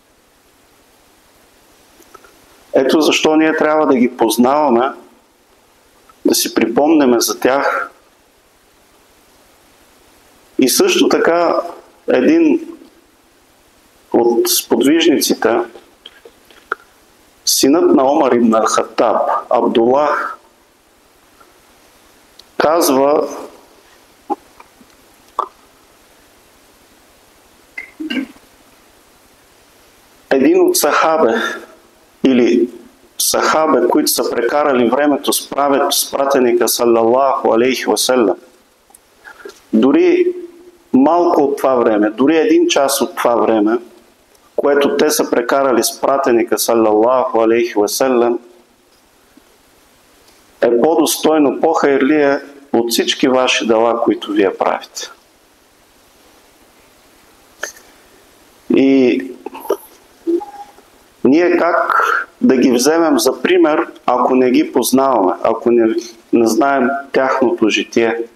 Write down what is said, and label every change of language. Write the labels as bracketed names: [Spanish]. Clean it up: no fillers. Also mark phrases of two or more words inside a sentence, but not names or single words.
[Bulgarian] Ето защо ние трябва да ги познаваме, да си припомняме за тях. И също така един от сподвижниците, синът на Омар ибн ал-Хаттаб, Абдуллах, казва: един от сахабе или сахабе, които са прекарали времето с пратеника [Arabic] صلى الله عليه وسلم, [Bulgarian] дори малко от това време, дори един час от това време, което те са прекарали с пратеника [Arabic] صلى الله عليه وسلم, [Bulgarian] е по-достойно, по-хайрлие от всички ваши дела, които вие правите. И ние как да ги вземем за пример, ако не ги познаваме, ако не знаем тяхното житие?